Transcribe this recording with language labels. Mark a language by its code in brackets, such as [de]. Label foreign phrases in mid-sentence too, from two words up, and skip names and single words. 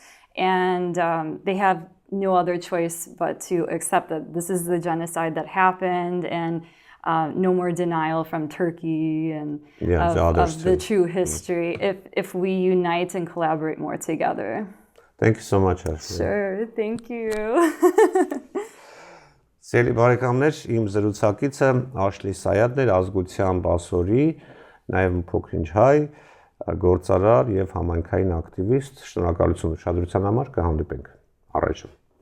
[en] And they have no other choice but to accept that this is the genocide that happened, and no more denial from Turkey and of the true history if we unite and collaborate more together. Thank you so much, Ashley. Sure, thank you. [hy] Սիրելի բարեկամներ, իմ զրուցակիցը Ashli Sayadն էր, ազգության բասորի, նաև փոքրինչ հայ, գործարար եւ համայնքային ակտիվիստ։ Շնորհակալություն ուշադրության համար, կհանդիպենք առաջ։